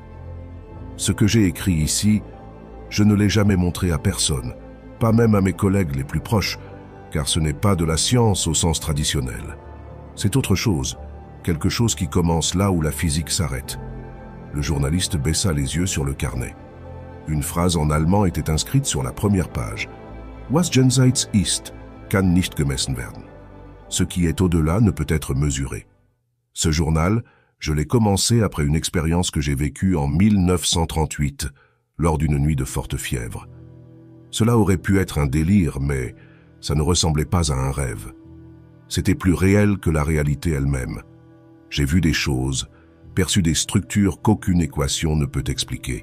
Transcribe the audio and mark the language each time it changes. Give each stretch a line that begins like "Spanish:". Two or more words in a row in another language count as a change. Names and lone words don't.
French: Ce que j'ai écrit ici, je ne l'ai jamais montré à personne, pas même à mes collègues les plus proches, car ce n'est pas de la science au sens traditionnel. C'est autre chose, quelque chose qui commence là où la physique s'arrête. Le journaliste baissa les yeux sur le carnet. Une phrase en allemand était inscrite sur la première page.
German: « Was jenseits ist, kann nicht gemessen werden.
French: » Ce qui est au-delà ne peut être mesuré. Ce journal, je l'ai commencé après une expérience que j'ai vécue en 1938, lors d'une nuit de forte fièvre. Cela aurait pu être un délire, mais ça ne ressemblait pas à un rêve. C'était plus réel que la réalité elle-même. J'ai vu des choses, perçu des structures qu'aucune équation ne peut expliquer.